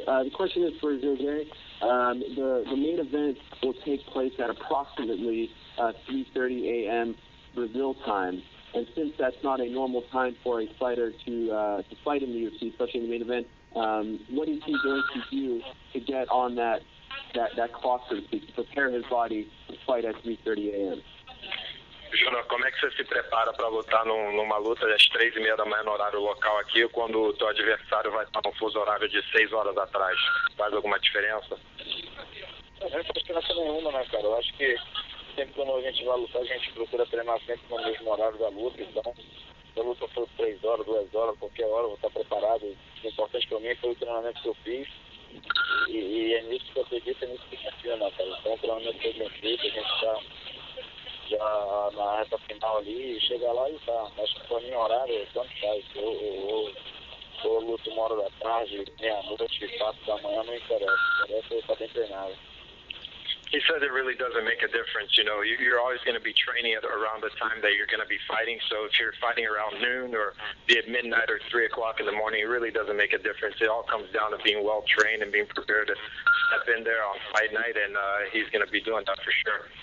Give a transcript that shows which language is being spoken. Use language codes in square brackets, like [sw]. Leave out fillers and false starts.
[en] The question is for Jose. The main event will take place at approximately 3:30 a.m. Brazil time. And since that's not a normal time for a fighter to fight in the UFC, especially in the main event, what is he going to do to get on that clock, so to speak, to prepare his body to fight at 3:30 a.m.? [pt] Júnior, como é que você se prepara para lutar numa luta às 3:30 da manhã no horário local aqui, quando o teu adversário vai estar no fuso horário de 6 horas atrás? Faz alguma diferença? Não faz diferença nenhuma, né, cara? Eu acho que sempre quando a gente vai lutar, a gente procura treinar sempre no mesmo horário da luta, então a luta for 3 horas, 2 horas, qualquer hora, eu vou estar preparado. O importante para mim foi o treinamento que eu fiz. E é nisso que eu acredito, é nisso que confio, né, cara? Então, o treinamento foi bem feito, a gente está já na reta final ali, chegar lá e tá. Acho que para mim, horário, tanto faz. Eu luto 1 hora da tarde, meia-noite, 4 da manhã, não interessa. Interessa eu estar bem treinado. [en] He said it really doesn't make a difference. You know, you're always going to be training at around the time that you're going to be fighting. So if you're fighting around noon or be at midnight or 3 o'clock in the morning, it really doesn't make a difference. It all comes down to being well trained and being prepared to step in there on fight night, and he's going to be doing that for sure.